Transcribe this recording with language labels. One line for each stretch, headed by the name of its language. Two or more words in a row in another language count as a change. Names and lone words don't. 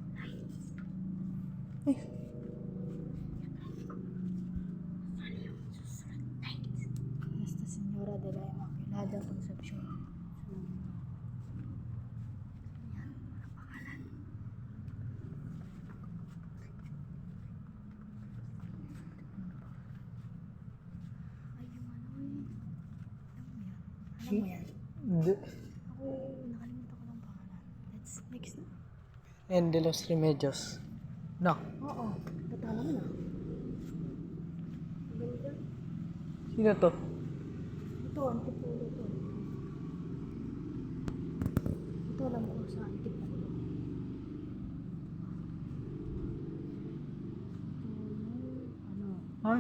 Filipino: Nuestra Señora de la Inmaculada Concepción. Alam mo yan? Hindi. Ako, nakalimutan ko ng pangalan.
English: Let's next na. And de los Remedios. No.
Filipino: Oo, tatala mo na. Ganda. Sino to? Ito, antipulo to. Ito alam ko sa antipulo. Ano?